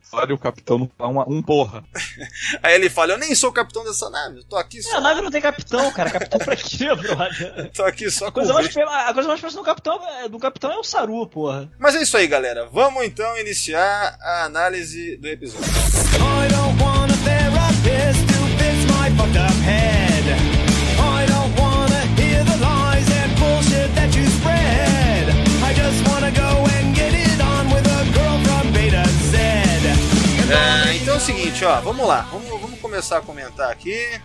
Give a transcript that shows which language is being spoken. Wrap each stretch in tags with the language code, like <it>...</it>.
<pt>Olha, o capitão não fala um porra. Aí ele fala, eu nem sou o capitão dessa nave, eu tô aqui só... A nave não tem capitão, cara. Capitão pra quê, brother? Tô aqui só com... A coisa mais próxima do capitão é o Saru, porra. Mas é isso aí, galera. Vamos então iniciar a análise do episódio.</pt> <en>I don't want a therapist to fix my fucked up head. I don't want to hear the lies and bullshit that you spread. I just want to go and get it on with a girl from Beta Z.</en> <pt>Então é o seguinte, ó, vamos lá. Vamos começar a comentar aqui.</pt>